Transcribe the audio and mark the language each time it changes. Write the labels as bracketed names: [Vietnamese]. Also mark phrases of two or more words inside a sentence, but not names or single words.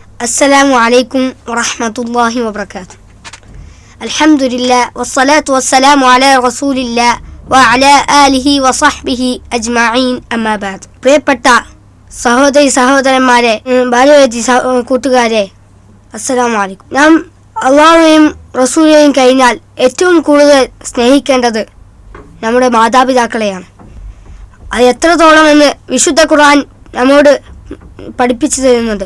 [Arabic] السلام عليكم ورحمة الله وبركاته. الحمد لله والصلاة والسلام على رسول الله وعلى آله وصحبه أجمعين أما بعد. [Malayalam] പ്രിയപ്പെട്ട സഹോദരന്മാരെ, ബാല്യവതി കൂട്ടുകാരെ, [Arabic] السلام عليكم. [Malayalam] നാം അള്ളാഹുവെയും റസൂലിനെയും കഴിഞ്ഞാൽ ഏറ്റവും കൂടുതൽ സ്നേഹിക്കേണ്ടത് നമ്മുടെ മാതാപിതാക്കളെയാണ്. അത് എത്രത്തോളം എന്ന് വിശുദ്ധ ഖുർആൻ നമ്മോട് പഠിപ്പിച്ചു തരുന്നുണ്ട്.